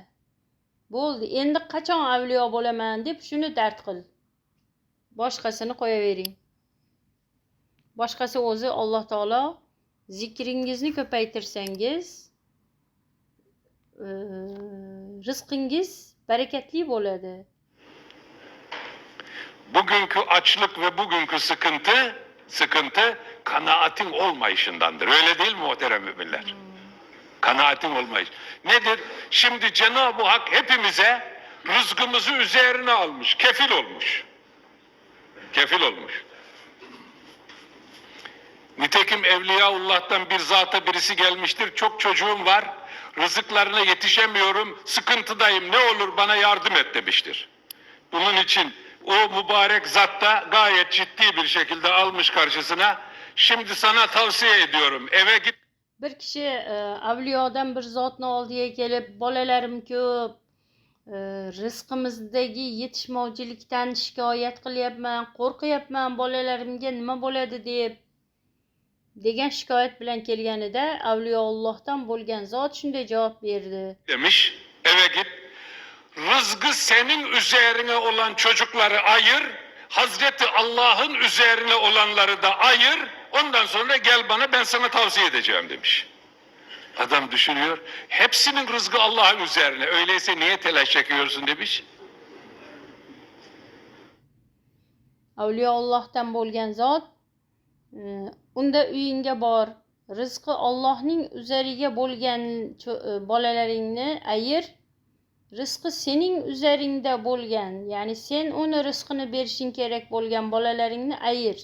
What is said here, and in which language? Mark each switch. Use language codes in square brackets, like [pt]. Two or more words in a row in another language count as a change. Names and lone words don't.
[uz] Bo'ldi, endi qachon avliyo bo'laman deb shuni dard qil. Boshqasini qo'yavering. Boshqasi o'zi Alloh taolo zikringizni ko'paytirsangiz, rizqingiz barakatli bo'ladi. [tr] Bugünkü açlık ve bugünkü sıkıntı kanaatin olmayışındandır. Öyle değil mi muhterem müminler? Kanaatin olmayış. Nedir? Şimdi Cenab-ı Hak hepimize rızkımızı üzerine almış, kefil olmuş. Kefil olmuş. Nitekim Evliyaullah'tan bir zata birisi gelmiştir. Çok çocuğum var, rızıklarına yetişemiyorum, sıkıntıdayım, ne olur bana yardım et demiştir. Bunun için O mübarek zat da gayet ciddi bir şekilde almış karşısına. Şimdi sana tavsiye ediyorum. Eve git. [uz] Bir kishi avliyodan bir zotni oldiga kelib, bolalarim ko'p, rizqimizdagi yetishmovchilikdan shikoyat qilyapman, qo'rqyapman, bolalarimga nima bo'ladi degan shikoyat bilan kelganida avliyoullohdan bo'lgan zot shunday javob berdi. [tr] Demiş, eve git. Rızkı senin üzerine olan çocukları ayır. Hazreti Allah'ın üzerine olanları da ayır. Ondan sonra gel bana, ben sana tavsiye edeceğim demiş. Adam düşünüyor. Hepsinin rızkı Allah'ın üzerine. Öyleyse niye telaş çekiyorsun demiş. [uz] Avliyoullohdan bo'lgan zot unda uyingga bor, rizqi Allohning üzeriga bo'lgan bolalaringni ayir. Rizqi sening üzeringda bo'lgan, ya'ni sen uni rizqini berishing kerak bo'lgan bolalaringni ayir.